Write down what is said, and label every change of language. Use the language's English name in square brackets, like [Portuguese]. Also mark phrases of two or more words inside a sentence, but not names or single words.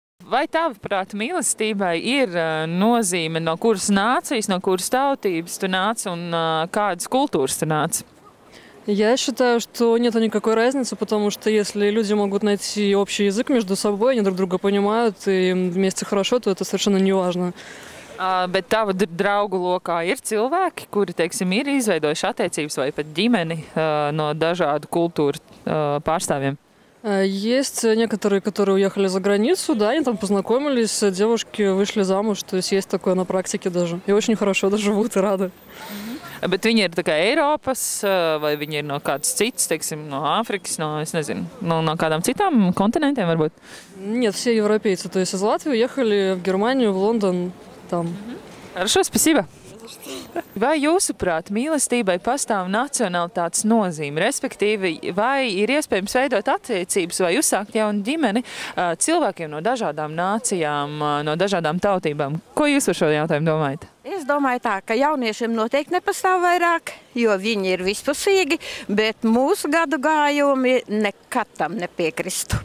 [Latvian] Vai tavuprāt mīlestībai ir nozīme, no kuras nācijas, no kuras tautības tu nāc un kādas kultūras tu nāc? [Russian] Я считаю, что нет никакой разницы, потому что если люди могут найти общий язык между собой, они друг друга понимают и вместе хорошо, то это совершенно не важно. [Latvian] Bet tava draugu lokā ir cilvēki, kuri, teiksim, ir izveidojuši attiecības vai pat ģimeni no dažādu kultūru pārstāvjiem? [Russian] Есть некоторые, которые уехали за границу, да, они там познакомились, девушки вышли замуж, то есть такое на практике даже. И очень хорошо даже живут и рады. [Latvian] Bet viņi ir tā kā Eiropas, vai viņi ir no kādas citas, teiksim, no Āfrikas, es nezinu, no kādām citām kontinentiem varbūt? [Russian] Нет, все европейцы, то есть из Латвии уехали в Германию, в Лондон, там. Хорошо, спасибо. [Latvian] Vai jūsuprāt, mīlestībai pastāv nacionalitātes nozīme? Respektīvi, vai ir iespējams veidot attiecības vai uzsākt jaunu ģimeni cilvēkiem no dažādām nācijām, no dažādām tautībām? Ko jūs par šo jautājumu domājat? Es domāju tā, ka jauniešiem noteikti nepastāv vairāk, jo viņi ir vispusīgi, bet mūsu gadu gājumi nekad tam nepiekristu.